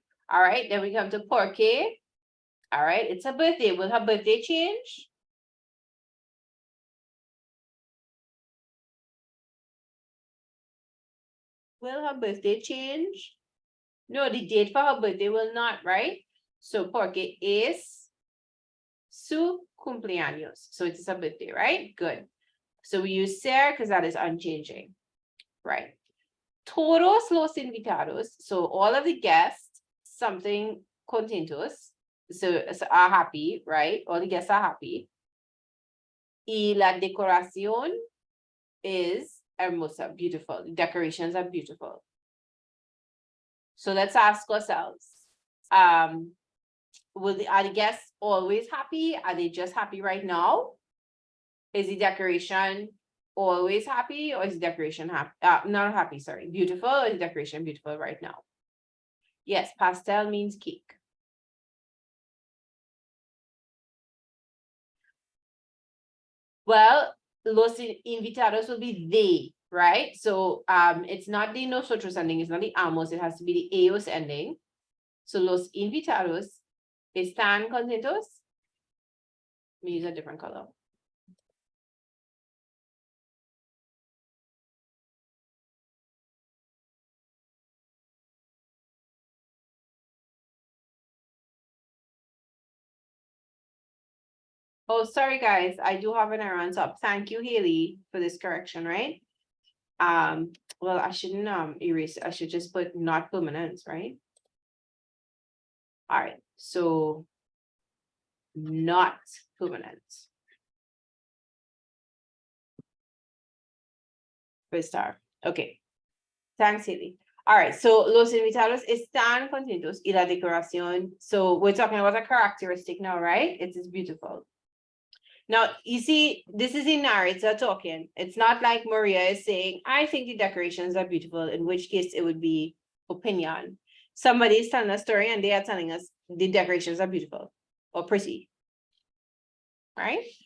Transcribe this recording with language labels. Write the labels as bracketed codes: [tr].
[en] All right, then we come to porque. All right, it's her birthday. Will her birthday change? Will her birthday change? No, the date for her birthday will not, right? [es] So porque es su cumpleaños. [en] So it's her birthday, right? Good. So we use ser because that is unchanging, right? [es] Todos los invitados. [en] So all of the guests, something contentos. So are happy, right? All the guests are happy. [es] Y la decoración [en] is hermosa, beautiful. The decorations are beautiful. So let's ask ourselves, are the guests always happy? Are they just happy right now? Is the decoration always happy, or is the decoration happy? Not happy, sorry. Beautiful, or is the decoration beautiful right now? Yes, pastel means cake. Well, [es] los invitados [en] will be they, right? So it's not the nosotros ending, it's not the amos, it has to be the ellos ending. [es] So los invitados están contentos. [en] Let me use a different color. Oh, sorry guys, I do have an error on top. Thank you, Haley, for this correction, right? Well, I shouldn't erase it. I should just put not permanent, right? All right, so not permanent. For star. Okay. Thanks, Haley. All right, so [es] los invitados están contentos y la decoración. [en] So we're talking about a characteristic now, right? It is beautiful. Now, you see, this is a narrator talking. It's not like Maria is saying, I think the decorations are beautiful, in which case it would be opinion. Somebody is telling a story and they are telling us the decorations are beautiful or pretty, right?